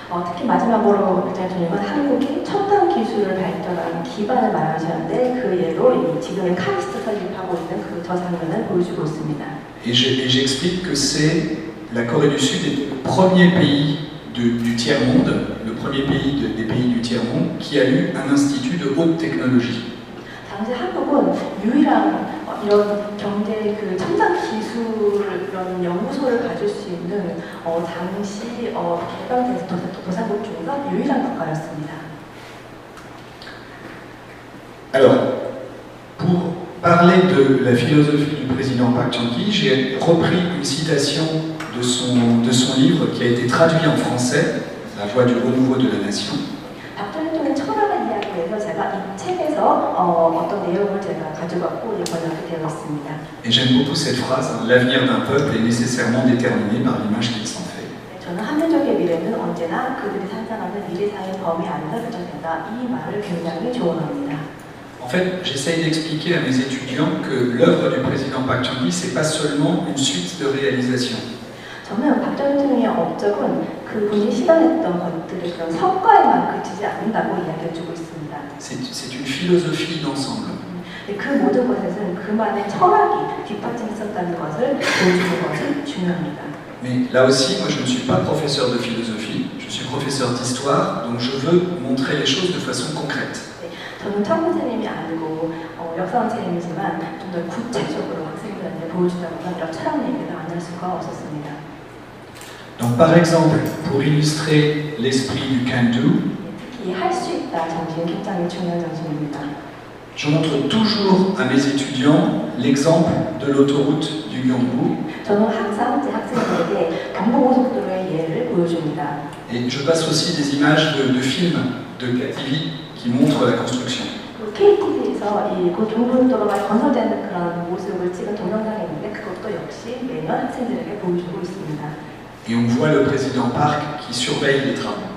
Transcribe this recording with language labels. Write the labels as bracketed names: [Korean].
[Korean] 특히 마지막으로 박정희 대통령은 한국이 첨단 기술을 발전하는 기반을 마련하셨는데 그 예로 지금의 카이스트 설립하고 있는 그 저 장면을 보여주고 있습니다. [French] Et j'explique que c'est la Corée du Sud est le premier pays du tiers-monde, le premier pays des pays du tiers-monde qui a eu un institut de haute technologie. [Korean] 당시 한국은 유일한 이런 경제 그 첨단 기술 이런 연구소를 가질 수 있는 당시 개발된 도상국 중에서 유일한 국가였습니다. [French] Alors, pour parler de la philosophie du président Park Chung-hee, j'ai repris une citation de son livre qui a été traduit en français, La voie du renouveau de la nation. [Korean] 박정희 대통령 철학을 이야기해서 제가 이 책에서 어떤 내용을 제가 가져갔고 번역이 되어 있습니다. [French] Et j'aime beaucoup cette phrase, l'avenir d'un peuple est nécessairement déterminé par l'image qu'il s'en fait. [Korean] 저는 한민족의 미래는 언제나 그들이 상상하는 미래사의 범위 안에서 결정된다. 이 말을 굉장히 조언합니다. [French] En fait, j'essaye d'expliquer à mes étudiants que l'œuvre du président Park Chung-hee, c'est pas seulement une suite de réalisations. [Korean] 저는 박정희 대통령의 업적은 그분이 실현했던 것들의 그런 성과에만 그치지 않는다고 이야기해주고 있습니다. [French] C'est une philosophie d'ensemble. [Korean] 그 모든 것에서는 그만의 철학이 뒷받침 있었다는 것을 보여주는 것이 중요합니다. [French] Mais là aussi, moi je ne suis pas professeur de philosophie, je suis professeur d'histoire, donc je veux montrer les choses de façon concrète. [Korean] 저는 철학 선생님이 아니고 역사 선생님이지만 좀 더 구체적으로 학생들한테 보여주다 보면 이런 철학 얘기를 안 할 수가 없었습니다. [French] Donc par exemple, pour illustrer l'esprit du can-do, [Korean] 특히 할 수 있다 정신 굉장히 중요한 정신입니다. [French] je montre toujours à mes étudiants l'exemple de l'autoroute du Gyeongbu. [Korean] 저는 항상 제 학생들에게 경부고속도로의 예를 보여주고 보여줍니다. [French] Et je passe aussi des images de films de KTV qui montrent la construction. [Korean] KTV에서 이 동부도로가 건설되는 그런 모습을 찍은 동영상이 있는데 그것도 역시 매년 학생들에게 보여주고 있습니다. [French] Et on voit le président Park qui surveille les travaux.